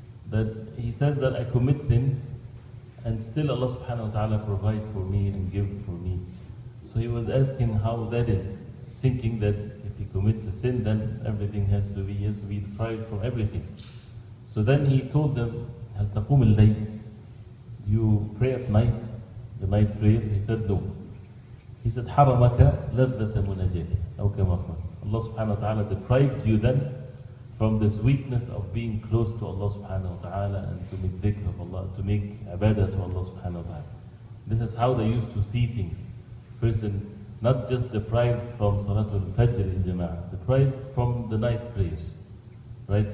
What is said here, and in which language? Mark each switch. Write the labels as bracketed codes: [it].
[en] That he says that I commit sins and still Allah subhanahu wa ta'ala provides for me and gives for me. So he was asking how that is, thinking that if he commits a sin then everything he has to be deprived from everything. So then he told them, [ar] هل تقوم الليل? [en] Do you pray at night, the night prayer? He said no. He said [ar] حرمك لذة مناجاتي أو كما قال. [en] Allah subhanahu wa ta'ala deprived you then from the sweetness of being close to Allah subhanahu wa ta'ala and to make dhikr of Allah, to make ibadah to Allah subhanahu wa ta'ala. This is how they used to see things. Person not just deprived from Salatul Fajr in Jama'ah, deprived from the night prayer. Right?